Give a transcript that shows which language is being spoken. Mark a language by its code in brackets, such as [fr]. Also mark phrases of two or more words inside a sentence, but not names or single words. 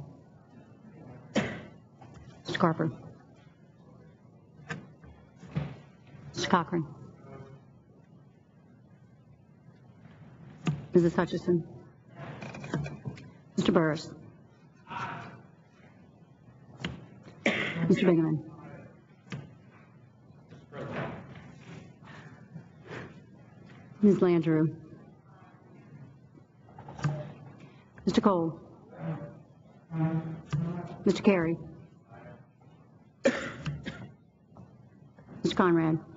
[en] Mr. Carper. Mr. Cochran. Mrs. Hutchison. Mr. Burris. Mr. Bingaman. Ms. Landrieu. Mr. Cole. Mr. Carey. Mr. Conrad.